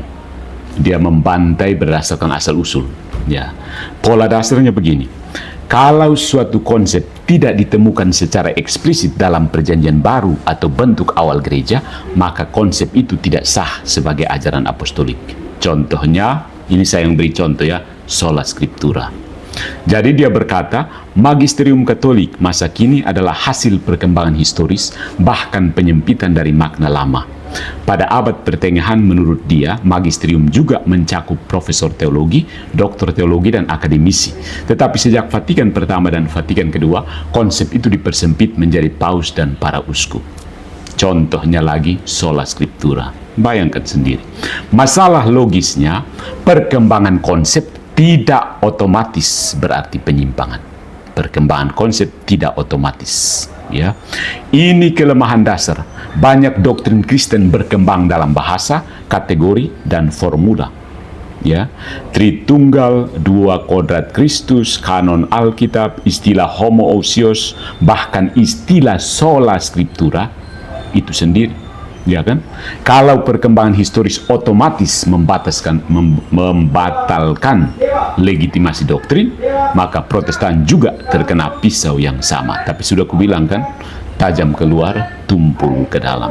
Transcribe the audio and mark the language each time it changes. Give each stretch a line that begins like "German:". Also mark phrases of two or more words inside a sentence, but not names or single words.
Indonesian: Dia membantai berdasarkan asal-usul. Ya, pola dasarnya begini. Kalau suatu konsep tidak ditemukan secara eksplisit dalam perjanjian baru atau bentuk awal gereja, maka konsep itu tidak sah sebagai ajaran apostolik. Contohnya, ini saya yang beri contoh ya,
Latin: sola scriptura.
Indonesian: Jadi dia berkata, magisterium Katolik masa kini adalah hasil perkembangan historis, bahkan penyempitan dari makna lama. Pada abad pertengahan menurut dia, magisterium juga mencakup profesor teologi, doktor teologi, dan akademisi. Tetapi sejak Vatikan Pertama dan Vatikan Kedua, konsep itu dipersempit menjadi paus dan para uskup. Contohnya lagi,
Latin: sola scriptura.
Indonesian: Bayangkan sendiri. Masalah logisnya, perkembangan konsep tidak otomatis berarti penyimpangan. Perkembangan konsep tidak otomatis. Ya, ini kelemahan dasar. Banyak doktrin Kristen berkembang dalam bahasa, kategori, dan formula. ya, Tritunggal, dua kodrat Kristus, kanon Alkitab, istilah homoousios, bahkan istilah
Latin: sola scriptura
Indonesian: itu sendiri, ya kan? Kalau perkembangan historis otomatis membatalkan legitimasi doktrin, maka Protestan juga terkena pisau yang sama. Tapi sudah kubilang kan, tajam keluar, tumpul ke dalam.